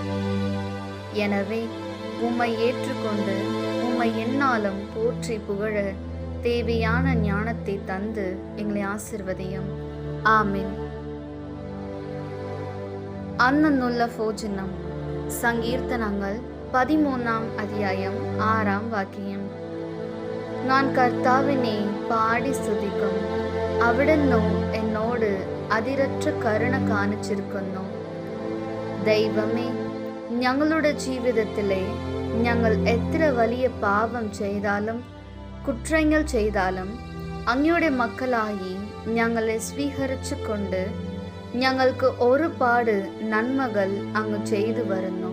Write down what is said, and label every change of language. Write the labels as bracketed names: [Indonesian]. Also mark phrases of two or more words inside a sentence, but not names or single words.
[Tamil] எனவே உம்மை ஏற்றுக்கொண்டு உம்மை எந்நாளும் போற்றி புகழ தேவையான ஞானத்தை தந்து எங்களை ஆசிர்வதியும். [Malayalam] ആമേൻ. അന്നന്നുള്ള ഭോജനം. സങ്കീർത്തനങ്ങൾ 13 അധ്യായം 6 വാക്യം. நான் കർത്താവിനെ പാടി സ്തുതിക്കും, അവിടുന്ന് എന്നോട് അതിരറ്റ കരുണ കാണിച്ചിരിക്കുന്നു. ദൈവമേ, ഞങ്ങളുടെ ജീവിതത്തിലെ ഞങ്ങൾ എത്ര വലിയ പാപം ചെയ്താലും കുറ്റങ്ങൾ ചെയ്താലും അങ്ങയുടെ മക്കളായി ഞങ്ങളെ സ്വീകരിച്ചുകൊണ്ട് ഞങ്ങൾക്ക് ഒരുപാട് നന്മകൾ അങ്ങ് ചെയ്തു വരുന്നു.